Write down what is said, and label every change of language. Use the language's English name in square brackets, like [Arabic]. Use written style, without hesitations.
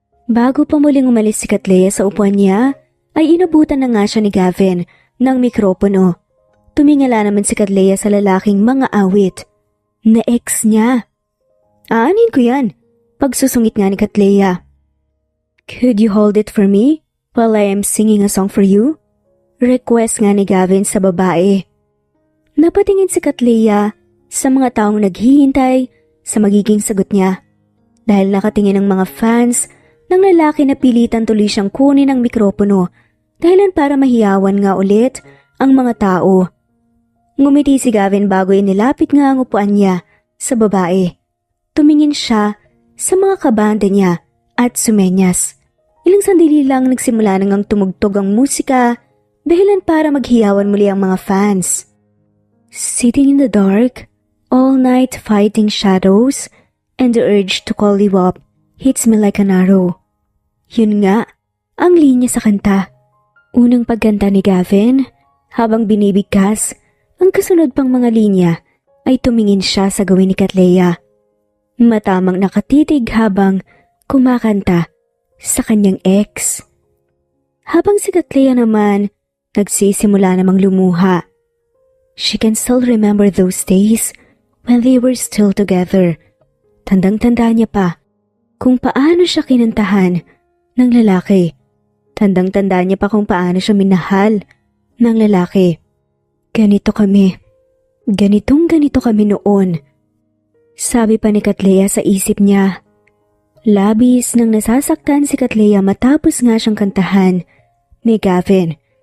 [Filipino] Bago pa muling umalis si Katleya sa upuan niya, ay inabutan na nga siya ni Gavin ng mikropono. Tumingala naman si Katleya sa lalaking mga awit na ex niya. "Aanin ko yan," pagsusungit nga ni Katleya. [English] "Could you hold it for me while I am singing a song for you?" [Filipino] Request nga ni Gavin sa babae. Napatingin si Katleya sa mga taong naghihintay sa magiging sagot niya. Dahil nakatingin ang mga fans ng lalaki na pilitan tuloy siyang kunin ang mikropono dahilan para mahiyawan nga ulit ang mga tao. Ngumiti si Gavin bago inilapit nga ang upuan niya sa babae. Tumingin siya sa mga kabanda niya at sumenyas. Ilang sandali lang nagsimula nang tumugtog ang musika dahilan para maghiyawan muli ang mga fans. [English] Sitting in the dark, all night fighting shadows, and the urge to call you up hits me like an arrow. [Filipino] Yun nga, ang linya sa kanta. Unang pagkanta ni Gavin, habang binibigkas, ang kasunod pang mga linya ay tumingin siya sa gawin ni Katleya. Matamang nakatitig habang kumakanta sa kanyang ex. Habang si Katleya naman, nagsisimula namang lumuha. [English] She can still remember those days when they were still together. [Filipino] Tandang-tanda niya pa kung paano siya kinantahan ng lalaki. Tandang-tanda niya pa kung paano siya minahal ng lalaki. Ganito kami. Ganito kami noon. Sabi pa ni Katleya sa isip niya. Labis nang nasasaktan si Katleya matapos nga siyang kantahan ni Gavin.